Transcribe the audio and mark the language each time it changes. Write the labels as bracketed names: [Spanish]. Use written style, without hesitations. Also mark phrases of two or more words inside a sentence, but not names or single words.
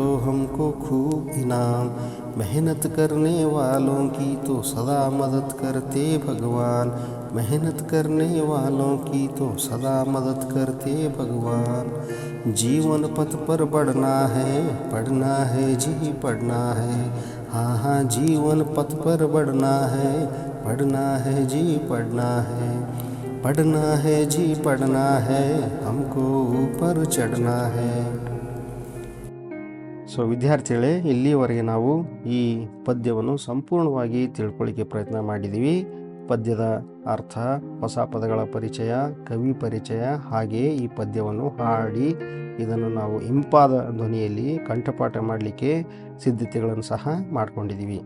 [Hindi] हमको खूब इनाम, मेहनत करने वालों की तो सदा मदद करते भगवान, मेहनत करने वालों की तो सदा मदद करते भगवान, जीवन पथ पर बढ़ना है पढ़ना है जी पढ़ना है, हाँ जीवन पथ पर बढ़ना है पढ़ना है जी पढ़ना है, पढ़ना है जी पढ़ना है, हमको ऊपर चढ़ना है। [Kannada] ಸೊ ಸೊ ವಿದ್ಯಾರ್ಥಿಗಳೇ, ಇಲ್ಲಿಯವರೆಗೆ ನಾವು ಈ ಪದ್ಯವನ್ನು ಸಂಪೂರ್ಣವಾಗಿ ತಿಳ್ಕೊಳ್ಳಿಕ್ಕೆ ಪ್ರಯತ್ನ ಮಾಡಿದ್ದೀವಿ. ಪದ್ಯದ ಅರ್ಥ, ಹೊಸ ಪದಗಳ ಪರಿಚಯ, ಕವಿ ಪರಿಚಯ, ಹಾಗೆಯೇ ಈ ಪದ್ಯವನ್ನು ಹಾಡಿ ಇದನ್ನು ನಾವು ಇಂಪಾದ ಧ್ವನಿಯಲ್ಲಿ ಕಂಠಪಾಠ ಮಾಡಲಿಕ್ಕೆ ಸಿದ್ಧತೆಗಳನ್ನು ಸಹ ಮಾಡ್ಕೊಂಡಿದ್ದೀವಿ.